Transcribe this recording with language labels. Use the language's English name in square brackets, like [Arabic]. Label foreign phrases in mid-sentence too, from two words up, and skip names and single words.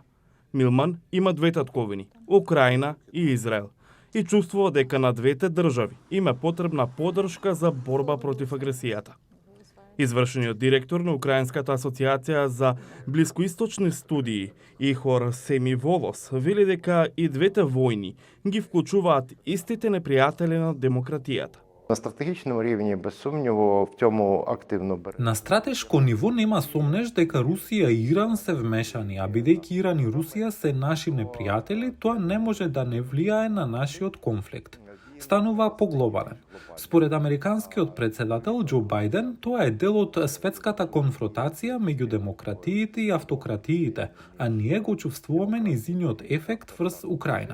[Macedonian] Милман има две татковини, Украина и Израел, и чувствува дека на двете држави има потребна поддршка за борба против агресијата. Извршениот директор на Украинската асоциација за блискоисточни студии Ихор Семиволос вели дека и двете војни ги вклучуваат истите непријатели на демократијата. [Ukrainian] На стратегічному рівні, без сумніву, в цьому активно бере. [Macedonian] На стратешко ниво нема сомнеш дека Русија и Иран се вмешани, а бидејќи Иран и Русија се наши непријатели, тоа не може да не влијае на нашиот конфликт. Станува поглобален. Според американскиот председател Џо Бајден, тоа е дел од светската конфронтација меѓу демократиите и автократиите, а ние го чувствуваме нејзиниот ефект врз Украина.